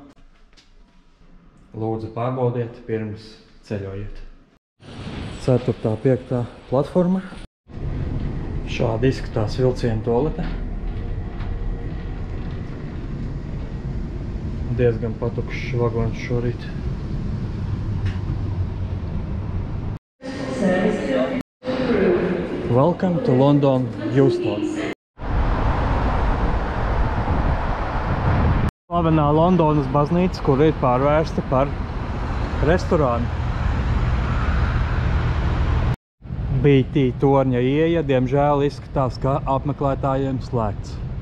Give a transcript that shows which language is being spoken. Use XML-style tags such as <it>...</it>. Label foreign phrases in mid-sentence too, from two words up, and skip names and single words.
<lv>Lūdzu, pārbaudiet pirms ceļojiet. 4. 5. platforma. Šādi izskatās vilcienu tualete. Diezgan patukšs vagons šorīt.</lv> <en>Welcome to London Euston.</en> <lv>Slavenā Londonas baznīca, kur ir pārvērsta par restorānu. BT torņa ieeja, diemžēl izskatās, ka apmeklētājiem slēgts.</lv>